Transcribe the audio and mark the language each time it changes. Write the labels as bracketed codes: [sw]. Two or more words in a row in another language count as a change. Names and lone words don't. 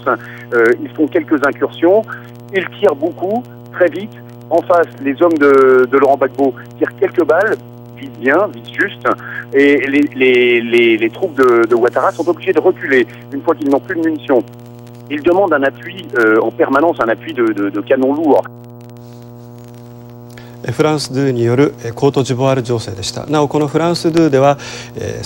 [fr] Ils font quelques incursions. Ils tirent beaucoup, très vite. En face, les hommes de Laurent Gbagbo tirent quelques balles, visent bien, visent juste. Et les troupes de Ouattara sont obligées de reculer une fois qu'ils n'ont plus de munitions. Ils demandent un appui en permanence, un appui de canons lourds. [ja] フランス2によるコートジボワール情勢でした。なおこのフランス2では